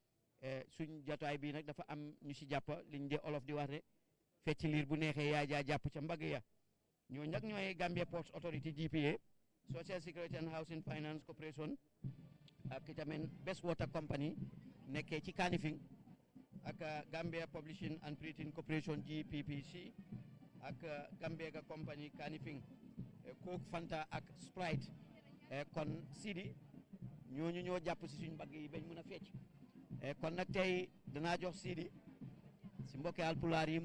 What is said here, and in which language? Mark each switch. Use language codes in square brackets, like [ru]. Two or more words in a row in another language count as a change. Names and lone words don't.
[wo] suñ jotaay bi nag dafa am ñu si jàpp liñ de olof di wax de fecc liir bu neexee yaa jaa jàpp ca mbagg ya ñoo nag ñooy Gambia Ports Authority GPA Social Security and Housing Finance Corporation ak itamit Best Water Company nekkee ci Kanifing ak Gambia Publishing and Printing Corporation GPPC ak Gambia Company Kanifing Coke Fanta ak Sprite kon Sidi ñooñu ñoo jàpp si suñ mbagg yi bañ mën a fecc kon nag tey danaa jox Sidi si mbokki alpulaar yi